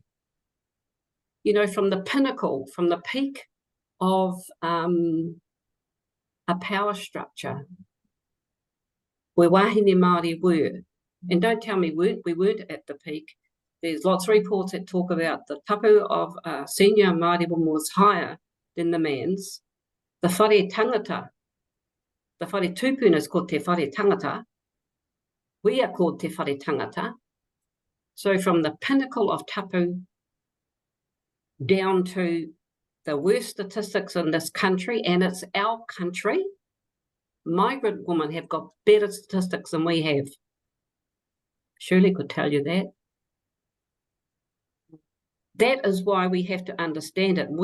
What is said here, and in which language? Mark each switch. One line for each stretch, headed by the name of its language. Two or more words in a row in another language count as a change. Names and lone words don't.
English: You know, from the pinnacle, from the peak of a power structure where
Māori: wahine Māori
English: were, and don't tell me we weren't at the peak. There's lots of reports that talk about the tapu of senior Māori woman was higher than the man's. The
Māori: whare tangata,
English: the
Māori: whare tupuna
English: is called
Māori: te whare tangata.
English: We are called
Māori: te whare tangata.
English: So from the pinnacle of tapu down to the worst statistics in this country, and it's our country, migrant women have got better statistics than we have. Shirley could tell you that. That is why we have to understand it.